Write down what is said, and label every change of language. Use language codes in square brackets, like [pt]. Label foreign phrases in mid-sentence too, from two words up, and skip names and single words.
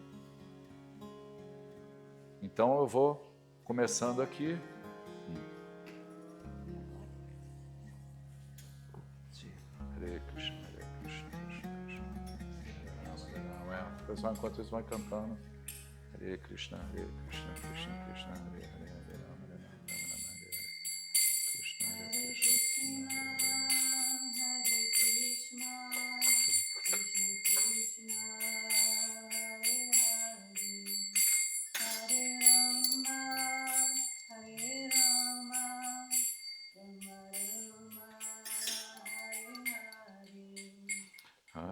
[pt] Então eu vou começando aqui. [sa] हरे कृष्ण, हरे कृष्ण, कृष्ण कृष्ण. [pt] O pessoal, enquanto isso, vai cantando. [sa] हरे कृष्ण, हरे कृष्ण, कृष्ण कृष्ण, हरे हरे, हरे राम, हरे राम, राम राम, हरे हरे. कृष्ण, हरे कृष्ण, हरे कृष्ण, कृष्ण कृष्ण, हरे राम, हरे राम, राम राम, हरे हरे.